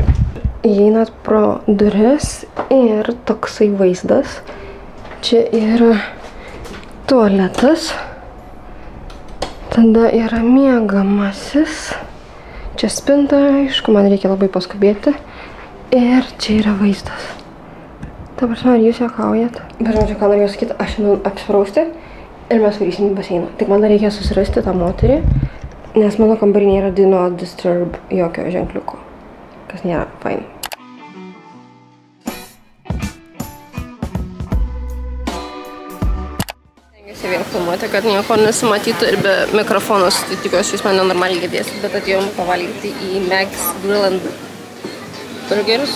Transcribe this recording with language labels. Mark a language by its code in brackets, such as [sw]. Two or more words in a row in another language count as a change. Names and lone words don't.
[lt] Įeinat pro duris ir toksai vaizdas, čia yra tualetas, tada yra miegamasis, čia spinta, aišku, man reikia labai paskubėti ir čia yra vaizdas. Ta prasme, ar jūs juokaujat? Bet žodžiu, ką norėjau sakyti, aš šiandien apsirausti ir mes varysim į baseiną. Tik man dar reikia susirasti tą moterį, nes mano kambarį nėra [en] do not disturb [lt] jokio ženkliuko, kas nėra fain. Stengiuosi vien filmuoti, kad nieko nesimatytų ir be mikrofonos, tai tikiuosi jūs mane normaliai girdėsit, bet atėjom pavalgyti į Mac's Grill and Burgers.